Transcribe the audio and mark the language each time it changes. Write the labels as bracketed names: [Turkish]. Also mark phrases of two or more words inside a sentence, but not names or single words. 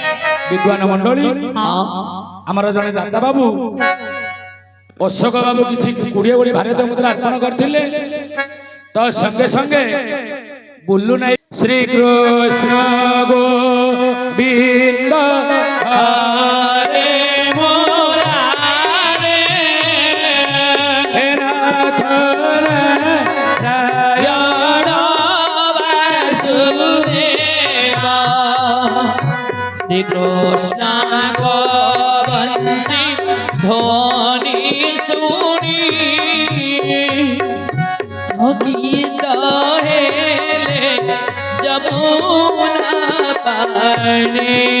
[Odia] ବିଦ୍ୱାନ ମଣ୍ଡଳୀ ଆମର ଜଣେ ଦାତା ବାବୁ ଅଶୋକ ବାବୁ କିଛି 20 ଭାରତୀୟ ମୁଦ୍ରା ଅର୍ପଣ କରିଥିଲେ ତ ସଙ୍ଗେ ସଙ୍ଗେ ବୁଲୁ ନାଇଁ ଶ୍ରୀକୃଷ୍ଣ ଗୋବିନ୍ଦ ହରେ ମୁରାରେ ହେ ନାଥ ନାରାୟଣ ବାସୁଦେବ ଶ୍ରୀକୃଷ୍ଣ ବଂଶୀ ଧ୍ୱନି ଶୁଣି ଗୀତ ହେଲେ ଯମୁନା ପାଣେ